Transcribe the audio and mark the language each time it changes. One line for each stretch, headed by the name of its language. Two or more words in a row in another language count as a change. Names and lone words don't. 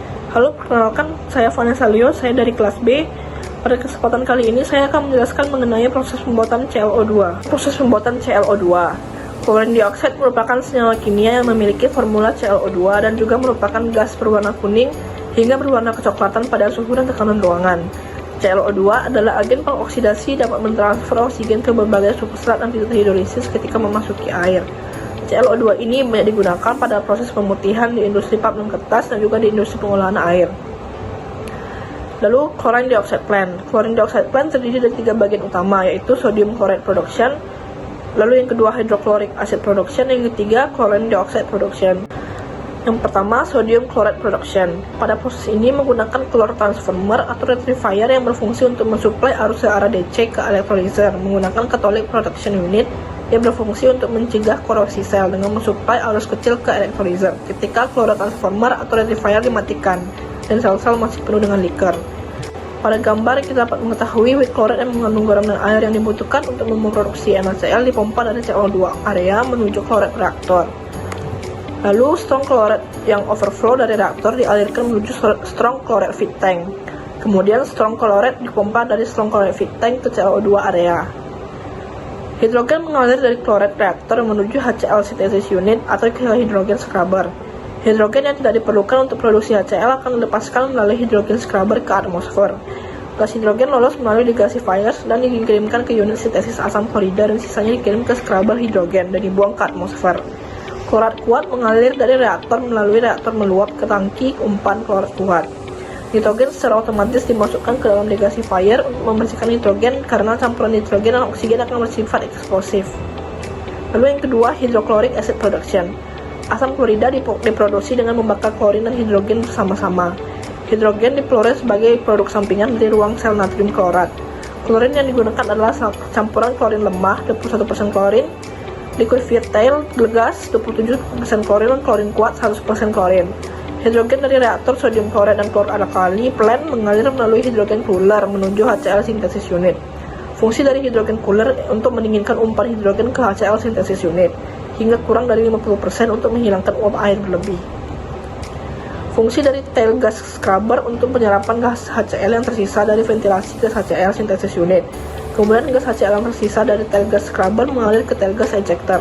Indonesian: Halo, perkenalkan saya Vanessa Leo, saya dari kelas B. Pada kesempatan kali ini saya akan menjelaskan mengenai proses pembuatan ClO2. Proses pembuatan ClO2.
English: Chlorine dioxide
Indonesian: merupakan senyawa kimia yang memiliki formula ClO2 dan juga merupakan gas berwarna kuning hingga berwarna kecoklatan pada suhu dan tekanan ruangan. ClO2 adalah agen pengoksidasi, dapat mentransfer oksigen ke berbagai substrat dan tidak hidrolisis ketika memasuki air. ClO2 ini banyak digunakan pada proses pemutihan di industri pulp dan kertas dan juga di industri pengolahan air. Lalu,
English: chlorine dioxide plant. Chlorine dioxide plant
Indonesian: terdiri dari 3 bagian utama, yaitu
English: sodium chloride production,
Indonesian: lalu yang kedua
English: hydrochloric acid production,
Indonesian: yang ketiga
English: chlorine dioxide production.
Indonesian: Yang pertama,
English: sodium chloride production.
Indonesian: Pada proses ini menggunakan
English: chlor transformer
Indonesian: atau rectifier yang berfungsi untuk mensuplai arus searah DC ke electrolyzer menggunakan
English: cathodic protection unit
Indonesian: yang berfungsi untuk mencegah korosi sel dengan mensuplai arus kecil ke electrolyzer ketika
English: chlor transformer
Indonesian: atau rectifier dimatikan dan sel-sel masih penuh dengan liker. Pada gambar kita dapat mengetahui
English: weak chloride
Indonesian: yang mengandung garam dan air yang dibutuhkan untuk memproduksi NaCl dipompa dari ClO2 area menuju chloride reaktor. Lalu
English: strong chloride
Indonesian: yang overflow dari reaktor dialirkan menuju
English: strong chloride feed tank.
Indonesian: Kemudian
English: strong chloride
Indonesian: dipompa dari
English: strong chloride feed tank
Indonesian: ke ClO2 area. Hidrogen mengalir dari chloride reaktor menuju
English: HCl synthesis unit
Indonesian: atau ke hidrogen scrubber. Hidrogen yang tidak diperlukan untuk produksi HCl akan dilepaskan melalui hidrogen scrubber ke atmosfer. Gas hidrogen lolos melalui degasifiers dan dikirimkan ke unit sintesis asam klorida dan sisanya dikirim ke scrubber hidrogen dan dibuang ke atmosfer. Klorat kuat mengalir dari reaktor melalui reaktor meluap ke tangki umpan klorat kuat. Nitrogen secara otomatis dimasukkan ke dalam degasifier untuk membersihkan nitrogen karena campuran nitrogen dan oksigen akan bersifat eksplosif. Lalu yang kedua,
English: hydrochloric acid production.
Indonesian: Asam klorida diproduksi dengan membakar klorin dan hidrogen bersama-sama. Hidrogen difluorid sebagai produk sampingan dari ruang sel natrium klorat. Klorin yang digunakan adalah campuran klorin lemah 21% klorin,
English: liquid vietile gas
Indonesian: 27% klorin, dan klorin kuat 100% klorin. Hidrogen dari reaktor
English: sodium chloride
Indonesian: dan klor alkali plant mengalir melalui hidrogen cooler menuju
English: HCl synthesis unit.
Indonesian: Fungsi dari hidrogen cooler untuk mendinginkan umpan hidrogen ke
English: HCl synthesis unit
Indonesian: hingga kurang dari 50% untuk menghilangkan uap air berlebih. Fungsi dari
English: tail gas scrubber
Indonesian: untuk penyerapan gas HCl yang tersisa dari ventilasi gas
English: HCl synthesis unit.
Indonesian: Kemudian gas HCl yang tersisa dari
English: tail gas scrubber
Indonesian: mengalir ke
English: tail gas ejector.